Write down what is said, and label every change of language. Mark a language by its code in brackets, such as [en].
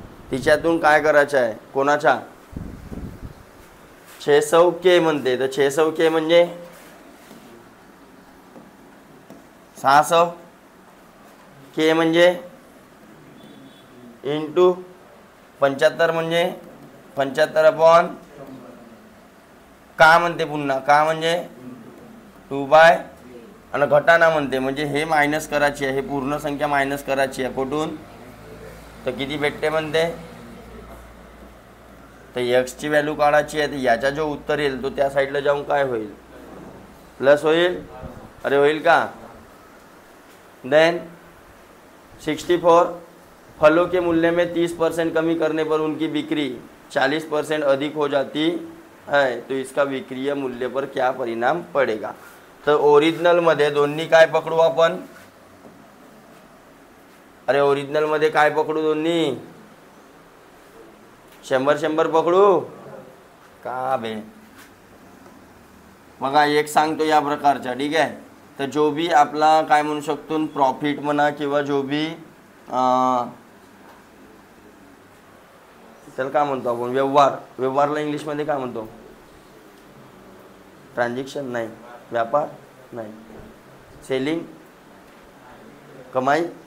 [mr] तिच्यातून काय करायचं आहे कोणाच्या 600 के म्हणते. तर 600 के म्हणजे 600 के म्हणजे इंटू 75 म्हणजे 75/, का म्हणते पुन्हा का म्हणजे 2/, आणि घटाना म्हणते म्हणजे हे मायनस करायची आहे. हे पूर्ण संख्या मायनस करायची आहे. कुठून तर किती भेटते म्हणते. तर x ची व्हॅल्यू काढायची आहे. तर याचा जो उत्तर येईल तो त्या साईडला जाऊन काय होईल प्लस होईल. अरे होईल का. [hi] देन 64 फलों के मूल्य में 30% कमी करने पर उनकी बिक्री 40% अधिक हो जाती है, तो इसका विक्रीय मूल्य पर क्या परिणाम पडेगा. [mr] तर ओरिजिनल मध्ये दोन्ही काय पकडू आपण. अरे ओरिजिनल मध्ये काय पकडू दोन्ही 100 पकडू का बे. बघा एक सांगतो या प्रकारचा ठीक आहे. तर जो भी आपला काय म्हणू शकतो प्रॉफिट म्हणा किंवा जो भी त्याला काय म्हणतो आपण व्यवहारला इंग्लिशमध्ये काय म्हणतो ट्रान्झॅक्शन नाही व्यापार नाही सेलिंग कमाई.